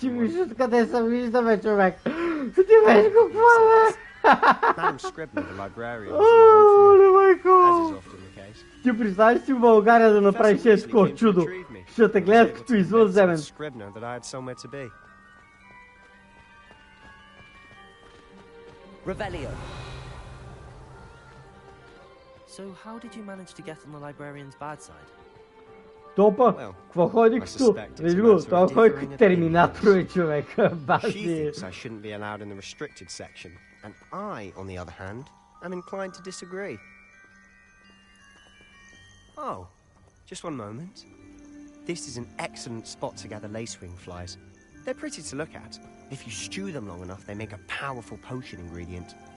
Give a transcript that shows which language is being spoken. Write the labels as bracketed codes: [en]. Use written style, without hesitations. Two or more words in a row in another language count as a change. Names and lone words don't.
[bg] Ти from виждаш къде се виждаме, човек. Ти виж какво е. [en] Madam Scribner, the librarian, as is often the case. [bg] Ти представиш си в България да направиш такова чудо. Ще те гледат като извънземен. [en] Scribner that I had somewhere to be. Revelio. So how did you manage to get on the librarian's bad side? [bg] Топа, какво ходи като? Виж го, това ходи като терминатор е, човек. Бази. [en] She thinks I shouldn't be allowed in the restricted section, and I, on the other hand, am inclined to disagree. Oh, just one moment. This is an excellent spot to gather lacewing flies. They're pretty to look at. If you stew them long enough, they make a powerful potion ingredient.